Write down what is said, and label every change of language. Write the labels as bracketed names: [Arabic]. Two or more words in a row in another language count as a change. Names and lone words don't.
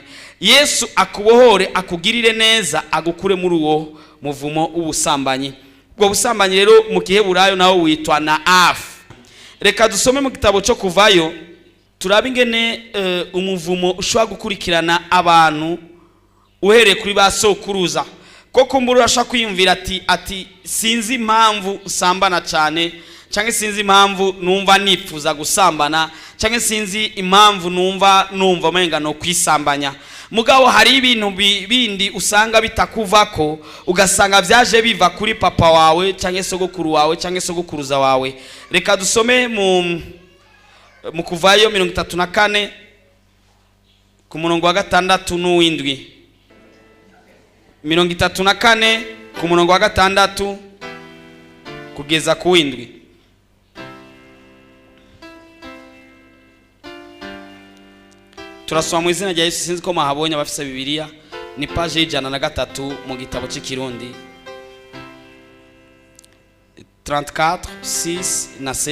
[Rundi] Yesu akubohore akugirire neza agukure muri uwo muvumo w'ubusambanyi. Ubwo busambanyi rero mu Giheburayo nawo witwa Naaf. Reka dusome mu gitabo cyo Kuvayo turabe ingene umuvumo ushobora gukurikirana abantu uhereye kuri basokuruza. Koko mburu urashaka kwiyumvira ati sinzi impamvu usambana cyane, cyangwa sinzi impamvu numva nifuza gusambana, cyangwa sinzi impamvu numva umenga no kwisambanya. Mugabo hari ibintu bindi usanga bitakuvako, ugasanga byaje biva kuri papa wawe cyangwa sogokuru wawe cyangwa sogokuruza wawe. Reka dusome mu Kuvayo 34 ku murongo wa 6 n'uw'indwi. 34 ku murongo wa 6 kugeza ku w'indwi. Turasoma mu izina rya Yesu. Sinzi ko mahabonye abafisa Bibiliya, ni page y'103 mu gitabo cy'Ikirundi 34 6 na 7.